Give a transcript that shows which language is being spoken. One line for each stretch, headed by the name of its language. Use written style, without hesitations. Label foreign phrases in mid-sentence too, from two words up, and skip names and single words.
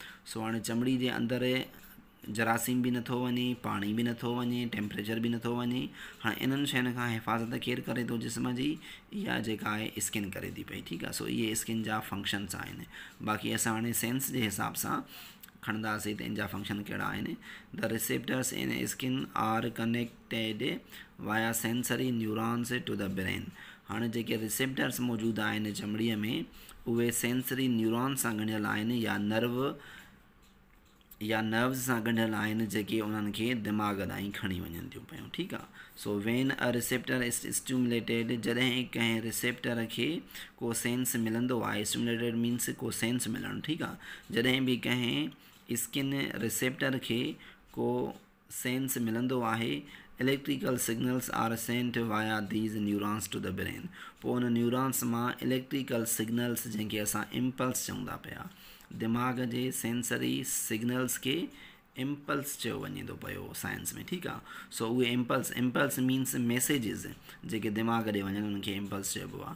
Sindhi: सो हाणे चमड़ी जे अंदरि जरासीम बि नथो वञे पाणी बि नथो वञे टेम्परेचर बि नथो वञे। हाणे इन्हनि शयुनि खां हिफ़ाज़त केरु करे थो जिस्म जी इहा जेका आहे स्किन करे थी पई। ठीकु आहे। सो इहे स्किन जा फंक्शन्स आहिनि। बाक़ी असां हाणे सेंस जे हिसाब सां खणंदासीं त इन जा फंक्शन कहिड़ा आहिनि।
English: The receptors in skin are connected via sensory neurons to the brain.
Sindhi: हाणे जेके रिसेप्टर्स मौजूदु आहिनि चमड़ीअ में उहे
English: sensory neurons
Sindhi: सां ॻंढियल आहिनि या नर्व्स सां ॻंढियल आहिनि जेके उन्हनि खे दिमाग़ ॾांहुं खणी वञनि थियूं पियूं। ठीकु आहे।
English: so when a receptor is stimulated
Sindhi: जॾहिं कंहिं रिसेप्टर खे को सेंस मिलंदो आहे
English: stimulated means
Sindhi: को सेंस मिलणु। ठीकु आहे। जॾहिं बि कंहिं
English: skin receptor
Sindhi: खे को सेंस मिलंदो आहे
English: electrical signals are sent via these neurons to the brain.
Sindhi: पोइ उन न्यूरॉन्स मां
English: electrical signals
Sindhi: जंहिंखे असां इम्पल्स चऊं था पिया दिमाग़ जे
English: sensory signals
Sindhi: खे इम्पल्स चयो वञे थो पियो साइंस में। ठीकु आहे। सो उहे
English: impulse means messages
Sindhi: जेके दिमाग़ ॾे वञनि उन्हनि खे इम्पल्स चइबो आहे।